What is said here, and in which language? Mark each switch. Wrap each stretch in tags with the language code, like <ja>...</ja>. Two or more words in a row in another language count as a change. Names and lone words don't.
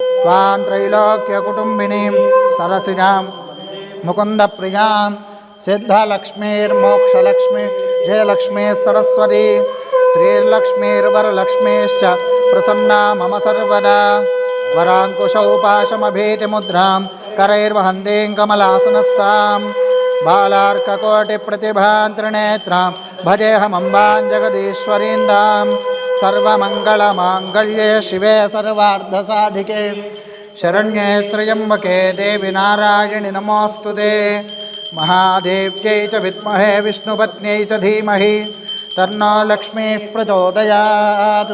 <sa>త్రైలోక్య కుటుంబినీం సరసిజాం ముకుంద ప్రియాం సిద్ధలక్ష్మీర్మోక్షలక్ష్మి జయలక్ష్మీ సరస్వతి శ్రీలక్ష్మీర్వరలక్ష్మీశ్చ ప్రసన్నా మమ సర్వదా వరాంకుశౌపాశమభీతిముద్రాం కరైర్వహంతీం కమలాసనస్తాం బాలార్కకోటిప్రతిభాం త్రినేత్రాం భజేహమంబాం జగదీశ్వరీందాం सर्वमंगलमांगल्ये शिवे सर्वार्धसाधिके शरण्ये त्र्यंबके देवी नारायणि नमोस्तुते महादेव्यै च विद्महे विष्णुपत्न्यै च धीमहि तन्नो लक्ष्मीः प्रचोदयात्।</sa>